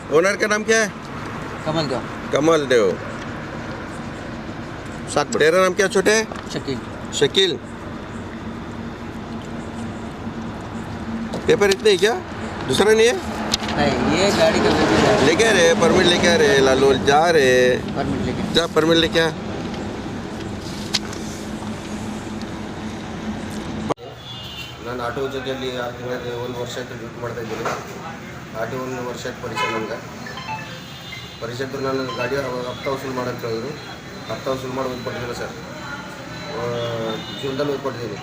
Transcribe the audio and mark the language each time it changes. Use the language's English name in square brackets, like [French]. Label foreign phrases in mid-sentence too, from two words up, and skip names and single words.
[Hindi] ओनर का नाम क्या है? कमल देव। तेरा नाम क्या छोटे? शकील। पेपर इतने ही क्या? दूसरा नहीं है? नहीं ये गाड़ी का लेके आ रहे परमिट लेके आ रहे लालू जा रहे परमिट लेके जा परमिट लेके आ। [Kannada] ನಾನು ಆಟೋ ಜೊತೆಯಲ್ಲಿ 6 ತಿಂಗಳ 1 ವರ್ಷ ಡ್ಯೂಟಿ ಮಾಡ್ತಾ ಇದ್ದೀನಿ. ಆಟೋ 1 ವರ್ಷದ ಪರಿಚಯ ನನಗೆ. ಪರಿಚಯದ್ರು ನಾನು ಗಾಡಿ [Hindi] हफ़्ता वसूल [Kannada] ಮಾಡಂತ ಹೇಳಿದ್ರು. [Hindi] हफ़्ता वसूल [Kannada] ಮಾಡಿ ಹೋಗಿ ಕೊಟ್ಟಿದ್ದೀನಿ ಸರ್. ಜೀವನದಲ್ಲಿ ಹೋಗಿ ಕೊಟ್ಟಿದ್ದೀನಿ.